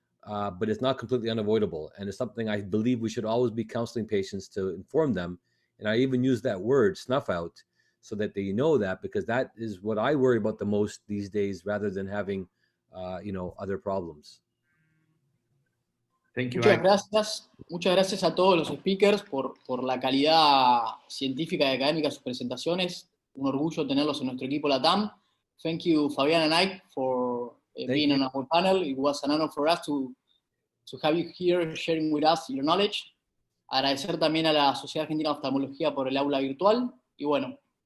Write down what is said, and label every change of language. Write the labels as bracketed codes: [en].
[en] But it's not completely unavoidable. And it's something I believe we should always be counseling patients to inform them. And I even use that word, snuff out, so that they know that, because that is what I worry about the most these days, rather than having, you know, other problems. Thank you. [es] Muchas gracias a todos los speakers por la calidad científica y académica de sus presentaciones. Un orgullo tenerlos en nuestro equipo LATAM. [en] Thank you, Fabian and Ike, for being on our panel. It was an honor for us to have you here sharing with us your knowledge. [es] Agradecer también a la Sociedad Argentina de Oftalmología por el aula virtual. Y bueno,